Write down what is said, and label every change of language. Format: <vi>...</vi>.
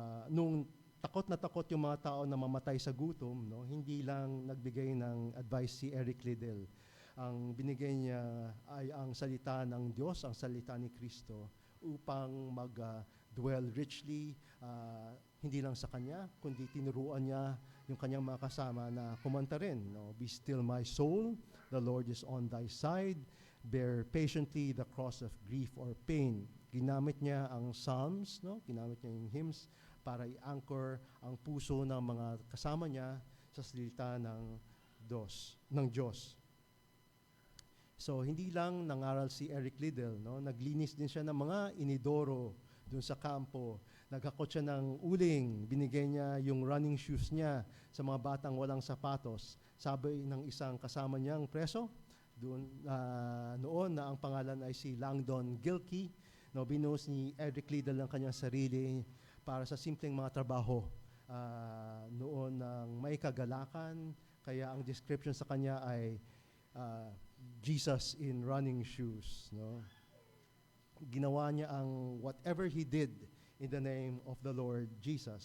<tl>Nung takot na takot yung mga tao na mamatay sa gutom, no, hindi lang nagbigay ng advice si Eric Liddell. Ang binigay niya ay ang salita ng Diyos, ang salita ni Kristo, upang mag-dwell richly, hindi lang sa Kanya, kundi tinuruan niya yung Kanyang mga kasama na kumanta rin. No?</tl> <en>Be still my soul, the Lord is on thy side, bear patiently the cross of grief or pain.</en> <tl>Ginamit niya ang psalms, no? Ginamit niya yung hymns para i-anchor ang puso ng mga kasama niya sa salita ng Diyos. So, hindi lang nangaral si Eric Liddell, no? Naglinis din siya ng mga inidoro dun sa kampo. Naghakot siya ng uling, binigay niya yung running shoes niya sa mga batang walang sapatos. Sabi ng isang kasama niyang preso, noon na ang pangalan ay si Langdon Gilkey, no? Binuhos ni Eric Liddell ang kanyang sarili para sa simpleng mga trabaho noon ng may kagalakan. Kaya ang description sa kanya ay</tl> <en>Jesus in running shoes.</en> <tl>No? Ginawa niya ang</tl> <en>whatever he did in the name of the Lord Jesus.</en>